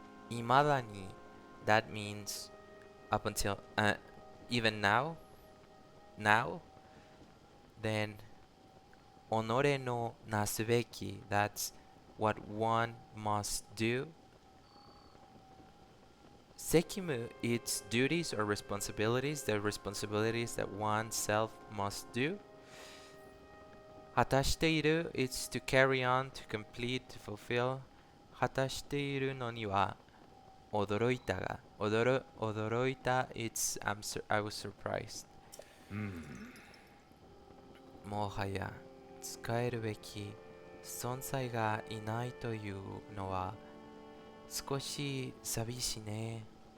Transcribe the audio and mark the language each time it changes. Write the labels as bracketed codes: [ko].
[en] いまだに that means up until even now, then [ja] 己のなすべき [en] that's what one must do. 責務 it's duties or responsibilities, the responsibilities that oneself must do. 果たしている it's to carry on, to complete, to fulfill. [ja] 果たしているのには驚いたが、驚いた [en] it's I was surprised. [ja] もはや使えるべき存在がいないというのは少し寂しいね。